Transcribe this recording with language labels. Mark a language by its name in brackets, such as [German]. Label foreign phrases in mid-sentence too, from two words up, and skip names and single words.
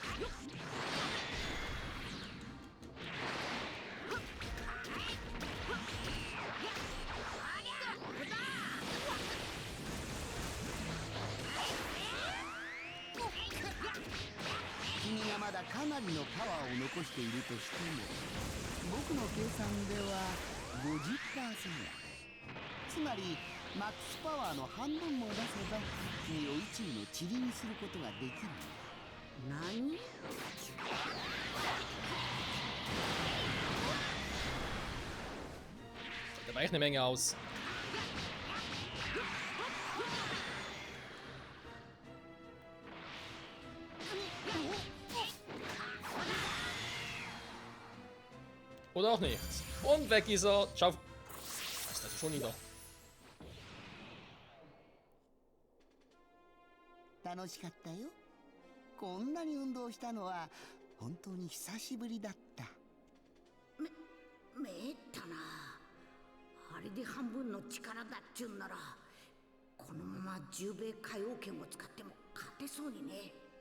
[Japanese] 君がまだかなりのパワーを残しているとしても、僕の計算では 50%。つまりマックスパワーの半分も出せば君を宇宙の塵にすることができる。何？ [German] Da weicht eine Menge aus. Oder auch nicht. Und weg ist er. Ciao. Was ist das schon wieder? [Japanese] 楽しかったよ。こんなに運動したのは本当に久しぶりだった。めったな。あれで半分の力だっちゅうんなら、このまま10米海王拳を使っても勝てそうにね。